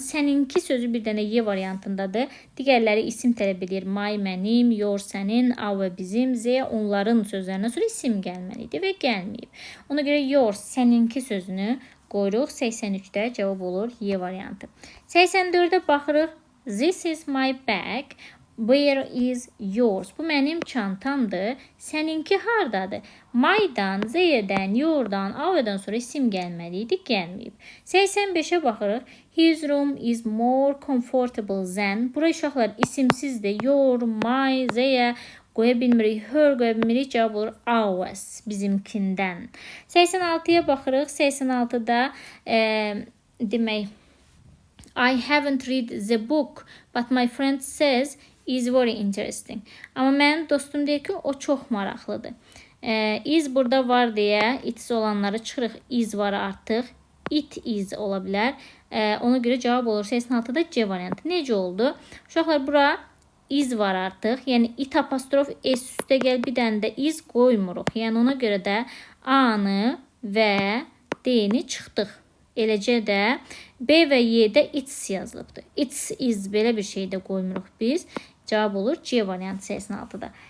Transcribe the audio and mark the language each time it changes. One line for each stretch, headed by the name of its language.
Azerbaijani: Səninki sözü bir dənə Y variantındadır. Digərləri isim tələb edir. My, mənim, your, sənin, our, bizim, Z onların sözlərindən sonra isim gəlməlidir və gəlməyib. Ona görə your, səninki sözünü qoyuruq. 83-də cavab olur Y variantı. 84-də baxırıq.
English: This is my bag. Where is yours?
Azerbaijani: Bu mənim çantamdır. Səninki hardadır? My-dan, Z-dən, your-dan, our-dan sonra isim gəlməliydi, gəlməyib. 85-ə baxırıq.
English: His room is more comfortable than.
Azerbaijani: Bura uşaqlar isimsizdir. Your, my, Z-yə qoya bilmirik, her qoya bilmirik. Cavab olur ours, bizimkindən. 86-ya baxırıq. 86-da demək,
English: I haven't read the book, but my friend says is very interesting.
Azerbaijani: Amma mənim dostum deyir ki, o çox maraqlıdır. Is burada var deyə it's olanları çıxırıq. Is var artıq. It is ola bilər. Ona görə cavab olur 86-da C variantı. Necə oldu? Uşaqlar, bura is var artıq. Yəni it apostrof s üstə gəl, bir dənə də is qoymuruq. Yəni ona görə də A-nı və D-ni çıxdıq. Eləcə də B və Y-də it's yazılıbdır. It's is belə bir şey də qoymuruq biz. Cavab olur C variantı 86-da.